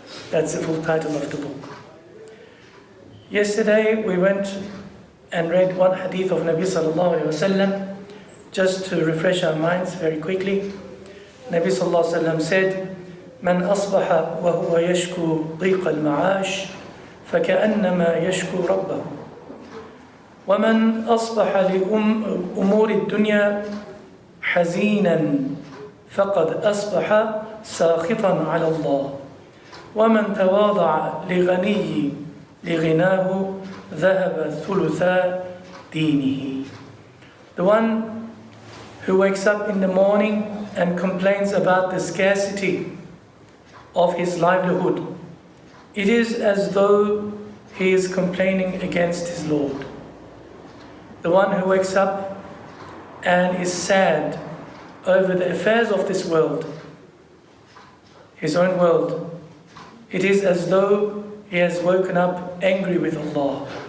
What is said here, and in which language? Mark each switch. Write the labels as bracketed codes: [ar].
[en] That's the full title of the book. Yesterday we went and read one hadith of Nabi sallallahu alayhi wa sallam, just to refresh our minds very quickly. Nabi sallallahu alayhi wa sallam said, [ar] من أصبح وهو يشكو ضيق المعاش فكأنما يشكو ربه ومن أصبح لأمور الدنيا حزينا فقد أصبح ساخطا على الله ومن تواضع لغني لغناه ذهب ثلثا دينه. [en] The one who wakes up in the morning and complains about the scarcity of his livelihood, it is as though he is complaining against his Lord. The one who wakes up and is sad over the affairs of this world, his own world, it is as though he has woken up angry with Allah.